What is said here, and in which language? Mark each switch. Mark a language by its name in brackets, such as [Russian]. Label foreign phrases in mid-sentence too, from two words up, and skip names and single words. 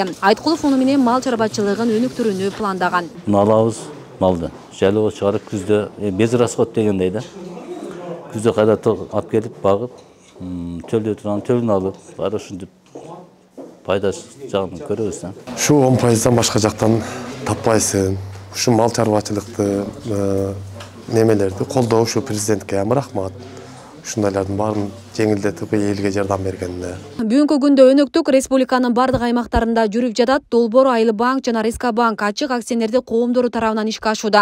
[Kyrgyz] Айткулов муну менен мал чарбачылыгын өнүктүрүүнү пландаган. Алабыз малды. Жалоо чыгарып күздө [Russian] без расход [Kyrgyz] дегендей да. Күздө кайда алып келип багып, төлдө турган төлүн алып, баары ушинтип пайда жагын көрөбүз да. Şu 10%dan başka жактан таппайсың. Şu мал чарбачылыкты немелерди колдоо ушу президентке рахмат. Ушундайлардын баарын жеңилдетип элге жардам бергенде. Бүгүнкү күндө өнөктүк республиканын бардык аймактарында жүрүп жатат. Долбоор Айыл банк жана Реска банк ачык акционердик коомдору тарабынан ишке ашууда.